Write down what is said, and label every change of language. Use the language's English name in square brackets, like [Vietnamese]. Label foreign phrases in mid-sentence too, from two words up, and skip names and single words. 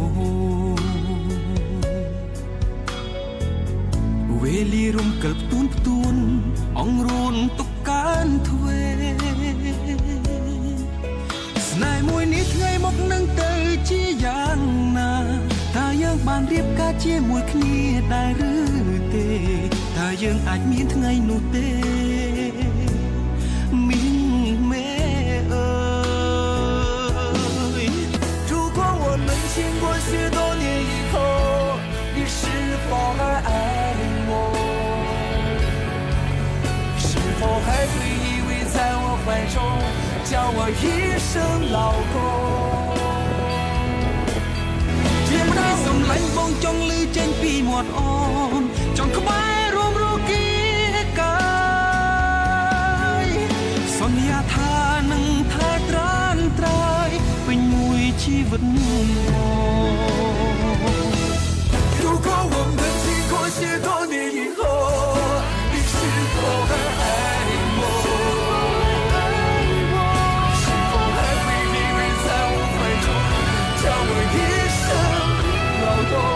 [Khmer] វេលារំកិលផ្ទួនអង្រួនទុកកានទ្វេស្នេហ៍មួយនេះថ្ងៃមកនឹងទៅជាយ៉ាងណាថាយើងបានរៀបការជាមួយគ្នាដែរឬទេថាយើងអាចមានថ្ងៃនោះទេមីងមេអើ [Chinese] យ如果我们经过许多年以后你是否还爱我是否还会依偎在我怀中叫我一声老公 [Khmer] ជាម្ដាយសំឡាញ់បងចង់ឮចេញពីមាត់អូនចង់ក្បែររួមរគីកាយសន្យាថានឹងថែត្រានត្រើយពេញមួយជីវិត [Chinese] 如果我们经过许多年以后你是否还爱我是否还会依偎在我怀中叫我一声老公